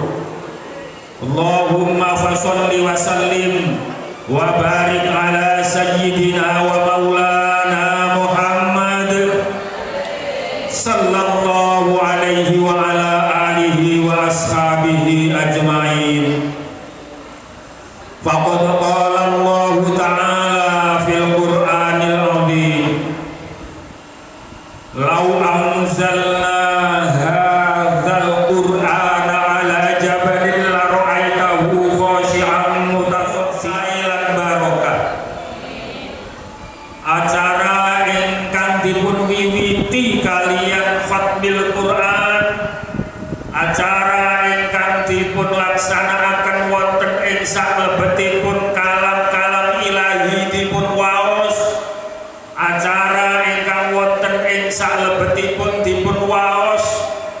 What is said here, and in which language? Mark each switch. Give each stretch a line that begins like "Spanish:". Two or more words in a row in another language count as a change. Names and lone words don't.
Arabic: اللهم فصل وسلم وبارك على سيدنا ومولانا محمد صلى الله عليه وعلى آله وأصحابه أجمعين. فقد قال الله تعالى في القرآن العظيم لو أنزلنا هذا القرآن على جبل لرأيته خاشعا متصدعا بركة.
Javanese: Acara ingkang dipun wiwiti kaliyan
Arabic: ختم القرآن,
Javanese: acara ingkang dipun laksanakaken wonten ing salebetipun kalam-kalam ilahi dipun waos, acara ingkang wonten ing salebetipun dipun waos,